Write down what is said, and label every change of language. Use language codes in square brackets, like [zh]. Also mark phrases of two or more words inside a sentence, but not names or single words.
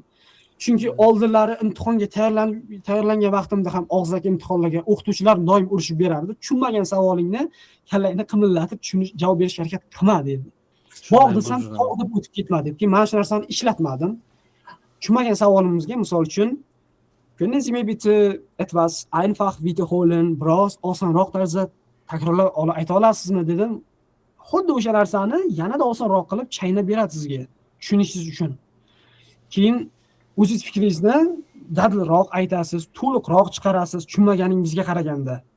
[uz] Chunki oldinlari imtihonga tayyorlangan vaqtimda ham og'zaki imtihonlarga o'qituvchilar doim urishib berardi. Tushunmagan savolingni kallangni qimillatib javob berishga harakat qilma dedi. bog' Shunday bu desam juda tog' deb o'tib ketmadiki, mana shu narsani ishlatmadim. Tushunmagan savolimizga misol uchun [de] können Sie mir bitte etwas einfach wiederholen, [uz] biroz osonroq tarzda takrorlab ayta olasizmi dedim. Xuddi o'sha narsani yanada osonroq qilib chaynab beradi sizga tushunishingiz uchun. Keyin o'zingiz fikringizni dadilroq aytasiz, to'liqroq chiqarasiz tushunmaganingizga qaraganda.